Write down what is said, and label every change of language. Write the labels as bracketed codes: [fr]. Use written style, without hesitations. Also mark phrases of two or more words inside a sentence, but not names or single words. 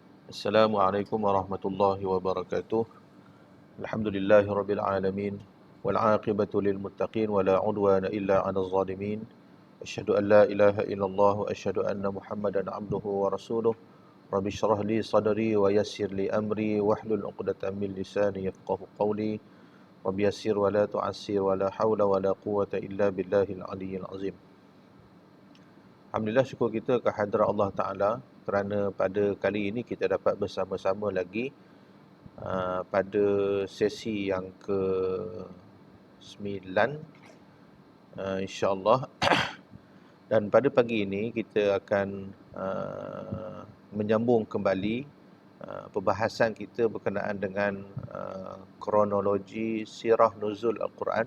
[ar] السلام عليكم ورحمة الله وبركاته. الحمد لله رب العالمين والعاقبة للمتقين ولا عدوان إلا على الظالمين. أشهد أن لا إله إلا الله وأشهد أن محمدا عبده ورسوله. رب اشرح لي صدري ويسر لي أمري واحلل عقدة من لساني يفقهوا قولي. رب يسر ولا تعسر ولا حول ولا قوة إلا بالله العلي العظيم. Alhamdulillah, [ms] syukur kita kehadrat Allah Ta'ala kerana pada kali ini kita dapat bersama-sama lagi pada sesi yang ke-9 insya-Allah. Dan pada pagi ini kita akan menyambung kembali perbahasan kita berkenaan dengan kronologi sirah nuzul Al-Quran.